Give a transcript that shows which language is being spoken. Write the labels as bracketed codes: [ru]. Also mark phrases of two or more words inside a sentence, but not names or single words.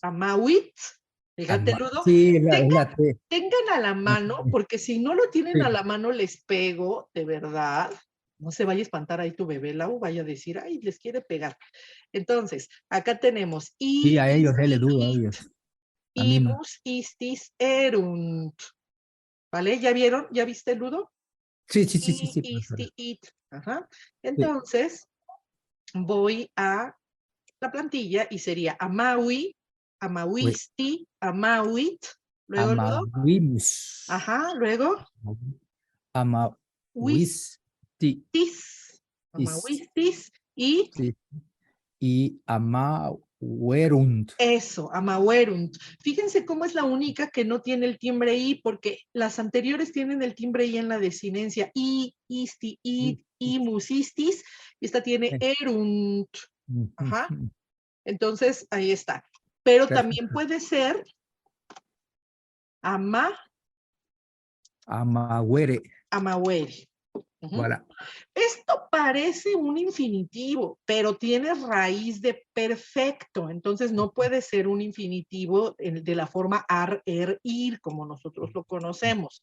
[es] amawit. Fíjate, Ludo. Sí, es la T. Tengan a la mano, porque si no lo tienen Sí. a la mano, les pego, de verdad. No se vaya a espantar ahí tu bebé, Lau, vaya a decir, ay, les quiere pegar. Entonces, acá tenemos Sí, a ellos, isti, le dudo a it, ellos. A mí no. [la] imus, istis, erunt. [es] ¿Vale? ¿Ya vieron? ¿Ya viste, Ludo? Sí, profesora. [la] Isti, it. [es] Ajá. Sí. Entonces, voy a la plantilla y sería amaui, Uy, [la] amauisti, amauit. [es] Luego, Ludo. Amauimus. Ajá. Luego, Amauisti. [la] tis, amauistis [es] y Sí. Y Werunt. Eso, amawerunt. Fíjense cómo es la única que no tiene el timbre I, porque las anteriores tienen el timbre I en la desinencia. [la] I, isti, it, imus, istis. [es] Y esta tiene erunt. Ajá. Entonces, ahí está. Pero también puede ser ama, Amawere. amawere. Ujú. Voilà. Esto parece un infinitivo, pero tiene raíz de perfecto, entonces no puede ser un infinitivo de la forma ar, er, ir, como nosotros lo conocemos.